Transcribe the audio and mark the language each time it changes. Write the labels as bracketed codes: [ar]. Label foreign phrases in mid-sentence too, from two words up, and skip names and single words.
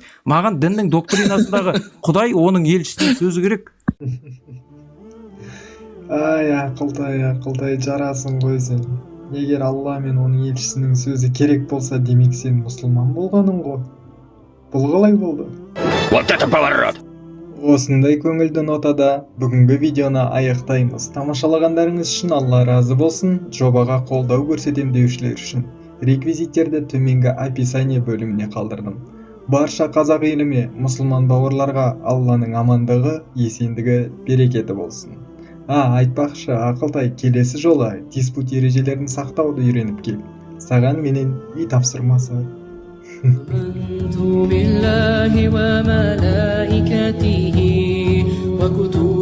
[kk] Маған діннің доктринасындағы құдай, оның елшісінің сөзі керек. Ай, ақылтай жарасың ғой сен. Егер Алла мен оның елшісінің сөзі керек болса, демек сен мұсылман болғаның ғой. Бұл қалай болды? [ru] Вот это поворот! [kk] Осындай көңілді нотада бүгінгі видеоны аяқтаймыз. Тамашалағандарыңыз үшін Алла разы болсын. Жобаға қолдау көрсетем деушілер үшін реквизиттерді төменгі описание бөліміне қалдырдым. Барша қазақ еліме, мұсылман бауырларға Алланың амандығы, есендігі, берекеті болсын. Айтпақшы, Ақылтай, келесі жолы диспут ережелерін сақтауды үйреніп кел. Саған менен үй тапсырмасы. [ar] آمنت بالله وملائكته وكتبه